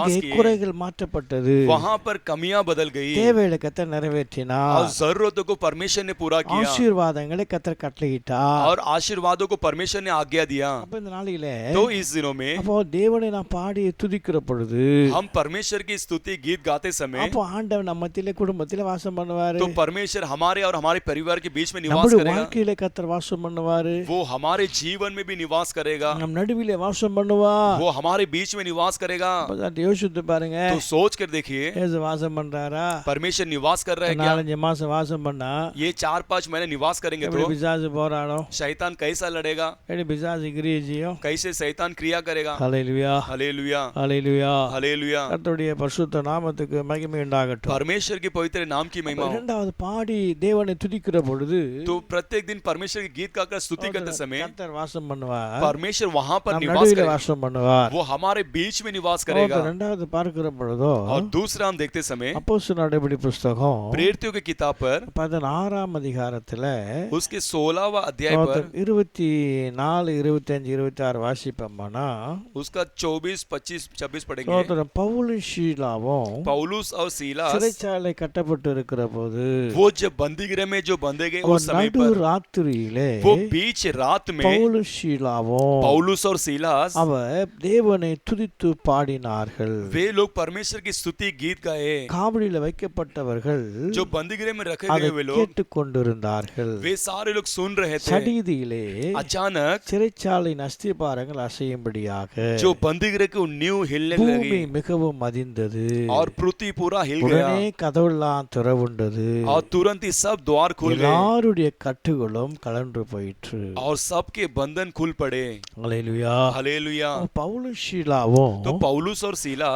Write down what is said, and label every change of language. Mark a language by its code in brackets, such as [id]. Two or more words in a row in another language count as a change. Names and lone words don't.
[ta] அங்கே [hi] किए, [ta] குறைகள் மாற்றப்பட்டது. [hi] वहां पर कमियां बदल गई [ta] தேவைகளை கர்த்தர் நிறைவேற்றினார். [hi] और जरूरतों को परमेश्वर ने पूरा किया [ta] ஆசீர்வாதங்களை கர்த்தர் கட்டளையிட்டார். [hi] और आशीर्वादों को परमेश्वर ने आज्ञा दिया। [ta] அப்ப இந்த நாளிலே, [hi] तो इस दिनों में [ta] அப்போ தேவனை நான் பாடி துதிக்கிற பொழுது, [hi] हम परमेश्वर की स्तुति गीत गाते समय, [ta] அப்போ ஆண்டவர் நம்ம மத்தியிலே குடும்பத்திலே வாசம் பண்ணுவாரு. [hi] तो परमेश्वर हमारे और हमारे परिवार के बीच में निवास [ta] நம்முடைய [hi] करेगा। [ta] வாழ்க்கையிலே கர்த்தர் வாசம் பண்ணுவாரு. [hi] वो हमारे जीवन में भी निवास करेगा। [ta] நம் நடுவிலே வாசம் பண்ணுவார். [hi] वो हमारे बीच में निवास करेगा। [ta] அப்ப யோசித்து பாருங்க, [hi] तो सोच कर देखिए, [ta] ஏசு வாசம் பண்றாரா? [hi] परमेश्वर निवास कर रहा है क्या? [ta] 4-5 மாசம் வாசம் பண்ணா [hi] ये 4-5 महीने निवास करेंगे [ta] எப்படி [hi] तो [ta] பிசாசு போராடும், [hi] शैतान कैसा लड़ेगा, [ta] எப்படி பிசாசு கிரியை செய்யும். [hi] कैसे शैतान क्रिया करेगा। [ta] ஹல்லேலூயா, [hi] हालेलुया, [ta] ஹல்லேலூயா. [hi] हालेलुया। [ta] கர்த்தருடைய பரிசுத்த நாமத்துக்கு மகிமை உண்டாகட்டும். [hi] परमेश्वर के पवित्र नाम की महिमा हो। [ta] இரண்டாவது பாடி தேவனை துதிக்கிற பொழுது, [hi] तो प्रत्येक दिन परमेश्वर के गीत गाकर स्तुति करते समय [ta] கர்த்தர் வாசம் பண்ணுவார். [hi] परमेश्वर वहां पर [ta] நம் [hi] निवास [ta] நடுவிலே [hi] करेगा। [ta] வாசம் பண்ணுவார். [hi] वो हमारे बीच में निवास करेगा। [ta] இரண்டாவது பார்க்கிற பொழுதோ, [hi] और दूसरा हम देखते समय [ta] அப்போஸ்தலர் நடபடி புஸ்தகம் [hi] प्रेरितों की किताब पर [ta] 16ஆம் அதிகாரத்துல [hi] उसके 16वां अध्याय पर [ta] 24, 25, 26 வாசிப்போம்னா, [hi] उसका 24, 25, 26 पढ़ेंगे। [ta] சகோதரன் பவுலும் ஷீலாவும் [hi] पौलुस और सीलास [ta] சிறைச்சாலை கட்டப்பட்டு இருக்கிற போது, [hi] वो जब बंदीगृह में जो बंधे गए उस समय [ta] நடு [hi] पर, [ta] ராத்திரியிலே [hi] वो बीच रात में [ta] பவுலும் ஷீலாவும் [hi] पौलुस और सीलास [ta] அவர் தேவனை துதித்து பாடினார்கள். [hi] वे लोग परमेश्वर की स्तुति गीत गाए। [ta] காவலில் வைக்கப்பட்டவர்கள் [hi] जो बंदीगृह में रखे [ta] அதை [hi] गए वे लोग, [ta] கேட்டுக் கொண்டிருந்தார்கள். [hi] वे सारे लोग सुन रहे थे। [ta] சடிதியிலே [hi] अचानक [ta] சிறைச்சாலையின் அஸ்திபாரங்கள் அசையும்படியாக [hi] जो बंदीगृह की नींव हिलने [ta] பூமி [hi] लगी [ta] மிகவும் அதிர்ந்தது. [hi] और पृथ्वी पूरा हिल [ta] உடனே [hi] गया। [ta] கதவெல்லாம் திறவுண்டது, [hi] और तुरंत ही सब द्वार खुल गए [ta] எல்லாருடைய கட்டுகளும் கலன்று போயிற்று. [hi] और सबके बंधन खुल पड़े। [ta] அல்லேலூயா. [hi] हालेलुया। [ta] பவுலும் ஷீலாவும் [hi] तो पौलुस और सीलास